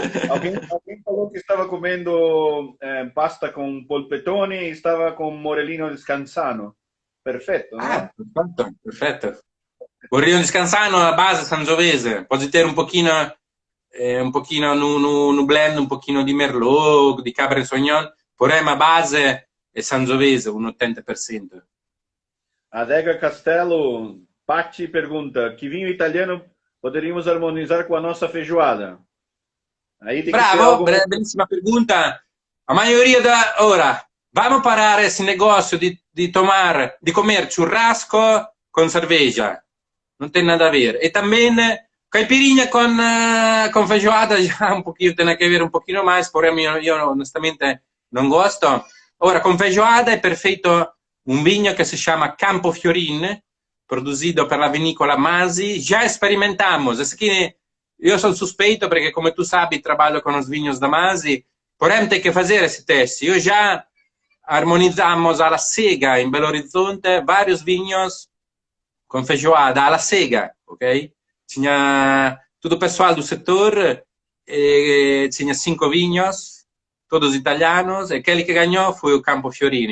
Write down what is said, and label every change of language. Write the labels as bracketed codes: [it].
[pt] Alguém falou que estava comendo pasta com polpettone e estava com morellino di Scansano. [it] Perfetto, no? Perfetto. Morellino di Scansano a base sangiovese. Puoi ter un pochino no blend, un pochino di Merlot, di Cabernet Sauvignon, [pt] porém [it] a base è sangiovese, un 80%. [pt] Adega Castello, Patti pergunta, que vinho italiano poderíamos harmonizar com a nossa feijoada? Aí tem Bravo, bellissima pergunta. A maioria ora, vamos parar esse negócio de comer churrasco con cerveja. Não tem nada a ver. E também caipirinha con feijoada já um pouquinho, tem que ver um pouquinho mais, porém eu honestamente não gosto. [it] Ora, con feijoada è perfetto un vinho che si chiama Campo Fiorin, produzido per la vinicola Masi. [pt] Já experimentamos. Esse aqui, eu sou suspeito [it] perché, come tu sabe, [pt] trabalho com os vinhos da Masi. Porém, tem que fazer esse teste. Eu já harmonizamos alla Sega, in Belo Horizonte, vários vinhos com feijoada alla Sega, ok? Tinha todo o pessoal do setor, tinha 5 vinhos, todos italianos, e aquele que ganhou foi o Campo Fiorino.